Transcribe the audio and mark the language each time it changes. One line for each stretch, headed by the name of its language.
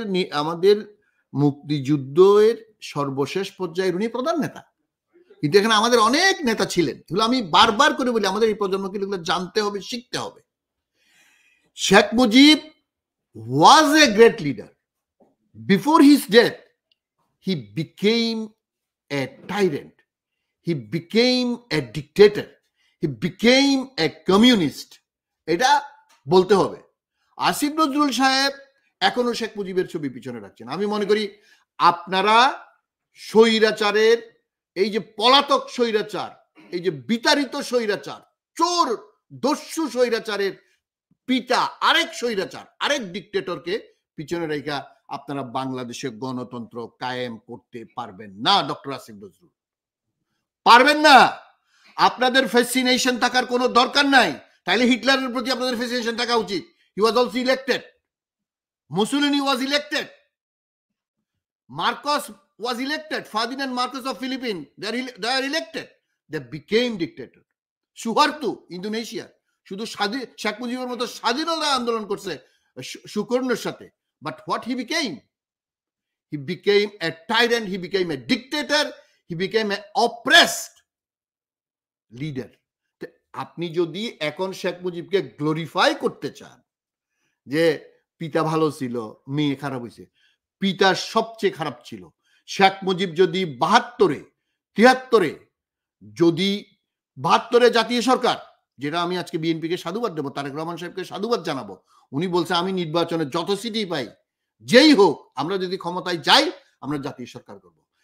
Bangla: আমাদের মুক্তিযুদ্ধের সর্বশেষ পর্যায়ের উনি প্রধান নেতা। কিন্তু এখানে আমাদের অনেক নেতা ছিলেন। এগুলো আমি বারবার করে বলি, আমাদের এই প্রজন্মকে এগুলো জানতে হবে, শিখতে হবে।
English: Sheikh Mujib was a great leader. Before his death, he became a tyrant. He became a dictator. He became a communist.
Bangla: এটা বলতে হবে। আসিফ নজরুল সাহেব এখনো শেখ মুজিবের ছবি পিছনে রাখছেন। আমি মনে করি আপনারা স্বৈরাচারের, এই যে পলাতক স্বৈরাচার, এই যে বিতাড়িত স্বৈরাচার, চোর দস্যু স্বৈরাচারের পিতা আরেক স্বৈরাচার, আরেক ডিক্টেটরকে পিছনে রেখা আপনারা বাংলাদেশে গণতন্ত্র কায়েম করতে পারবেন না। ডক্টর আসিফ নজরুল পারবেন না। আপনাদের ফ্যাসিনেশন থাকার কোনো দরকার নাই। তাইলে হিটলারের প্রতি আপনাদের ফ্যাসিনেশন থাকা উচিত।
English: He was also elected. Mussolini was elected. Marcos was elected. Ferdinand Marcos of Philippines, they are elected. They became dictator.
Bangla: সুহার্তু Indonesia শুধু শেখ মুজিবের মতো স্বাধীনতা আন্দোলন করছে সুকর্ণের সাথে,
English: But what he became? He became a tyrant, he became a dictator, he became an oppressed leader.
Bangla: আপনি যদি এখন শেখ মুজিবকে গ্লোরিফাই করতে চান যে পিতা ভালো ছিল, মেয়ে খারাপ হয়েছে, পিতা সবচেয়ে খারাপ ছিল। শেখ মুজিব যদি 72-এ 73-এ যদি 72-এ জাতীয় সরকার, যেটা আমি আজকে বিএনপিকে সাধুবাদ দেবো, তারেক রহমান সাহেবকে সাধুবাদ জানাবো, উনি বলছে আমি নির্বাচনে যত সিটি পাই, যেই হোক, আমরা যদি ক্ষমতায় যাই আমরা জাতীয় সরকার করব।